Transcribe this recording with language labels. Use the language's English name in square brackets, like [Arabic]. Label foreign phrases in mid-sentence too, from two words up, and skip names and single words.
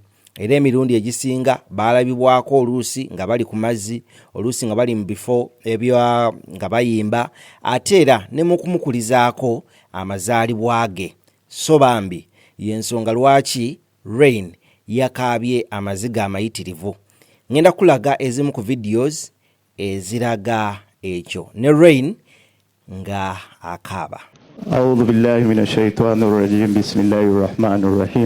[Ganda] Era emirundi egisinga baalabibwako oluusi nga bali ku mazzi, oluusi nga bali mu bifo nga bayimba, ate era ne mu kumukulizaako amazaalibwa ge. So bambi y'ensonga lwaki Rain yakaabye amaziga amayitirivu. Ngenda kulaga ezimu ku videos eziraga ekyo, ne Rain nga akaaba. [Arabic] أعوذ بالله من الشيطان الرجيم. بسم الله الرحمن الرحيم.